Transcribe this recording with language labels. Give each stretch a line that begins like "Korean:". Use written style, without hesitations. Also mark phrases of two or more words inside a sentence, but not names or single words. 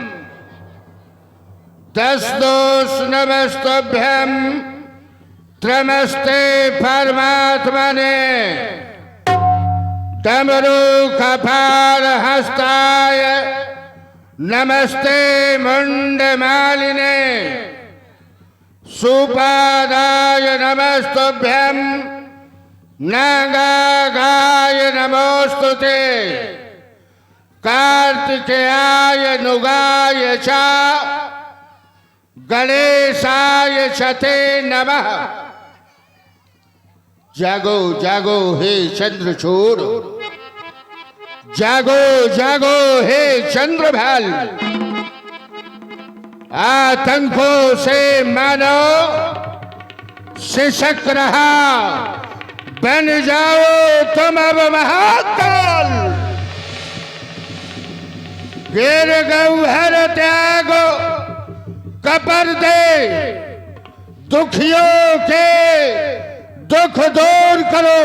Sanskrit: तस्दोष नमस्तभ्यं त्रिमस्ते परमात्मने, डमरूकपाल हस्ताय नमस्ते मुंडमालिने, सुपादाय नमस्तुभ्यं नागाय नमोस्तुते, कार्तिकेयाय नुगाय च गणेशाय चते नमः।
Hindi: जागो जागो हे चंद्रचूड़, जागो जागो हे चंद्रभाल, आतंकों से मानो सिसक रहा, बन जाओ तुम अब महाकाल। गिर गौहर त्यागो कपर दे, दुखियों के दुख दूर करो।